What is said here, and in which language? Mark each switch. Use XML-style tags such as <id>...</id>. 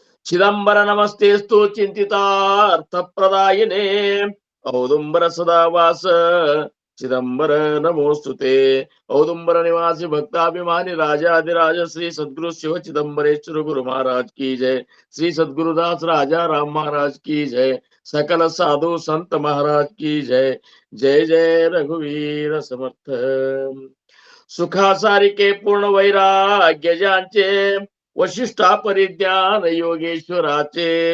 <sa>ಚಿದಂಬರ ನಮಸ್ತೆಸ್ತು ಚಿಂತಿತಾರ್ಥ ಪ್ರದಾಯಿನೇ ಔದುಂಬರ ಸದಾವಾಸ ಚಿದಂಬರ ನಮೋಸ್ತುತೆ. ಔದುಂಬರ ನಿವಾಸಿ ಭಕ್ತಾಭಿಮಾನಿ ರಾಜಾಧಿರಾಜ ಶ್ರೀ ಸದ್ಗುರು ಶಿವ ಚಿದಂಬರೇಶ್ವರ ಗುರು ಮಹಾರಾಜ್ की जय.</sa> <hi>श्री सद्गुरुदास राजा राम महाराज की जय. सकल साधु संत महाराज की जय.</hi> <mr>जय जय रघुवीर समर्थ. सुखा सारिके पूर्ण वैराग्य ज्यांचे वशिष्ठा परिज्ञान योगेश्वराचे.</mr>